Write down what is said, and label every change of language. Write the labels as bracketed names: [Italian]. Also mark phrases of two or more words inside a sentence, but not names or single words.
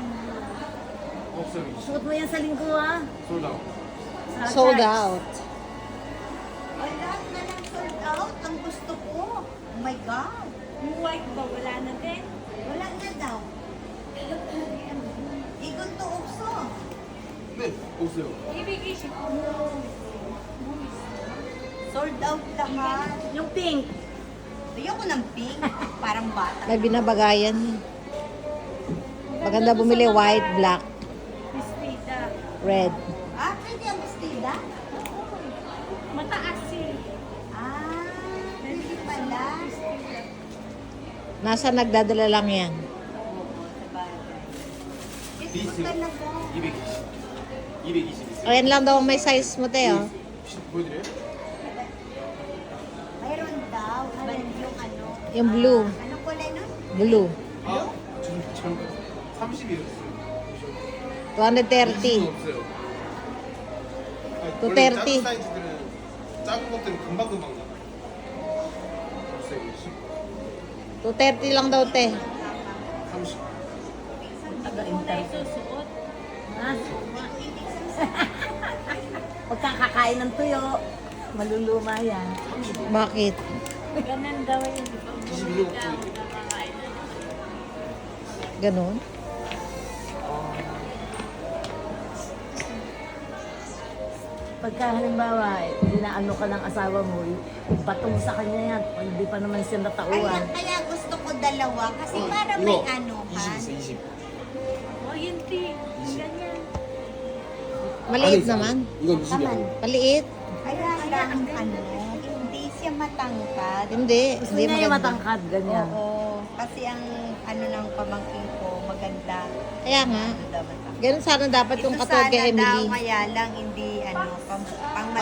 [Korean] 없어요. [Filipino] Suot mo yan sa linggo ha. [Korean] 솔드아웃. [English] Sold out. [Filipino] Ay, lahat na lang [English] sold out. [Filipino] Ang gusto ko. [English] Oh my God. [Filipino] Yung white ba? Wala na din. Wala na daw. Igon to ukso. [Korean] 네, 없어요. [Filipino] Ibig isip ko. [English] Sold out [Filipino] lahat. Yung pink. Ayoko ng pink. Parang bata. May binabagayan yun. Maganda bumili [English] white, black, [Filipino] Bistida. red. Ah, pwede ang bestida? Mataas eh. Ah, pwede pala. Nasa nagdadala lang yan. Oo, sa bagay. Ito Busy. talaga. [Korean] 220. 220 있어요. [Filipino] Ayan lang daw ang may size mo, te, oh. [Korean] 보여드려요? [Filipino] Mayroon daw. Iba Yung blue. Anong kulay nun? Blue. [Korean] 아, 지금 잠깐 30이었어요. 230. 없어요. 또 원래 30. 작은 사이즈들은 작은 것들은 금방금방 나가요. 없어요. [Filipino] 230 lang daw, te. 30. Tayo susuot. Ha? Huwag kang kakain ng tuyo. Maluluma yan. Bakit? Ganun daw yun. 22 Ikaw, nakakain na. Ganon? Pagka halimbawa, inaano ka ng asawa mo, patong sa kanya yan. Pag hindi pa naman siya natauan. Kaya gusto ko dalawa kasi para may [Korean] 이거 [Filipino] anuhan. [Korean] 20 있어, 20. [Filipino] Oh, yun, Ti. Ganyan. Maliit naman. [Korean] 이건 20이야. [Filipino] Maliit. Kaya lang hindi siya matangkad. Hindi. Gusto Hindi niya yung maganda. matangkad, ganyan. Oo. Kasi ang ng pamangkin ko, maganda. Kaya nga. Maganda matangkad. Ganun sana dapat yung Ito katulad sana kay daw, Emily. kaya lang hindi pang matangkad.